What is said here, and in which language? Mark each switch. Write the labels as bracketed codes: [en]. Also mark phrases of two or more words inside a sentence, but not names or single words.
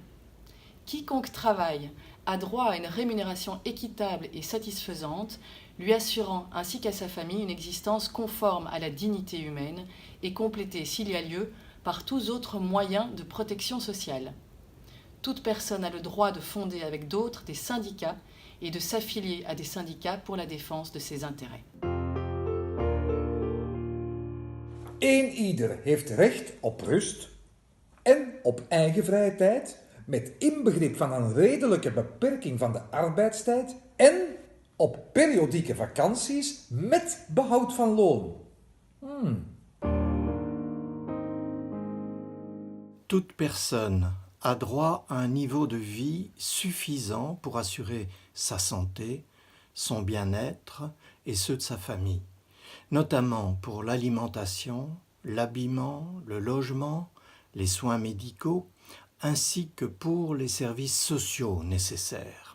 [fr] Quiconque travaille a droit à une rémunération équitable et satisfaisante, lui assurant ainsi qu'à sa famille une existence conforme à la dignité humaine et complétée, s'il y a lieu, par tous autres moyens de protection sociale. Toute personne a le droit de fonder avec d'autres des syndicats et de s'affilier à des syndicats pour la défense de ses intérêts. [nl] Eenieder heeft recht op rust en op eigen vrije tijd, met inbegrip van een redelijke beperking van de arbeidstijd en op periodieke vakanties met behoud van loon. [fr] Toute personne a droit à un niveau de vie suffisant pour assurer sa santé, son bien-être et ceux de sa famille, notamment pour l'alimentation, l'habillement, le logement, les soins médicaux, ainsi que pour les services sociaux nécessaires.